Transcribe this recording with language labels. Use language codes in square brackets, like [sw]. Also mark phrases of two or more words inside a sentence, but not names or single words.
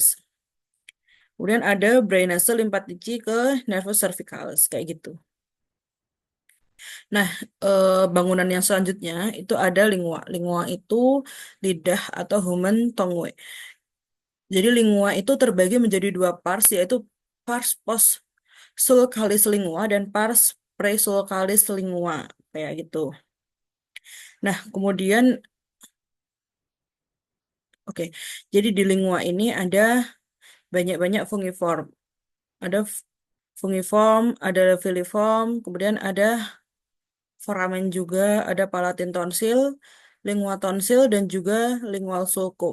[id] Kemudian ada drainase limfatici ke [la] nervus cervicalis, [id] kayak gitu. Nah, bangunan yang selanjutnya itu ada lingua. Lingua itu lidah atau [en] human tongue. [id] Jadi lingua itu terbagi menjadi dua pars, yaitu [la] pars post sulcalis lingua [id] dan [la] pars presulcalis lingua, [id] kayak gitu. Nah, kemudian, oke, jadi di lingua ini ada banyak-banyak fungiform. Ada fungiform, ada filiform, kemudian ada foramen juga, ada palatin tonsil, lingua tonsil, dan juga lingual sulcum.